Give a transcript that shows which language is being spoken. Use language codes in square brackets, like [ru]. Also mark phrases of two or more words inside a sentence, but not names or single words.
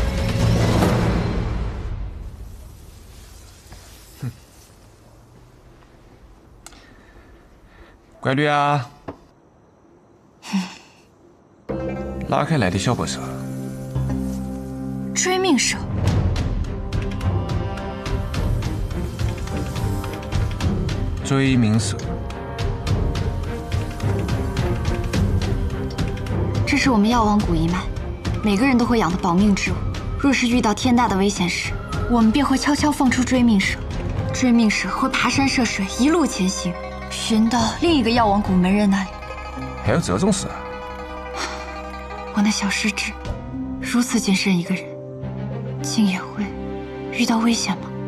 [zh] 乖女啊，哪開來的小本事？追命蛇。追命蛇。這是我們藥王谷一脈，每個人都會養的保命之物。若是遇到天大的危險時，我們便會悄悄放出追命蛇。追命蛇會爬山涉水，一路前行，尋到另一個藥王谷門人那裡。還有這種事啊？我那小師侄，如此謹慎一個人，竟也會遇到危險嗎？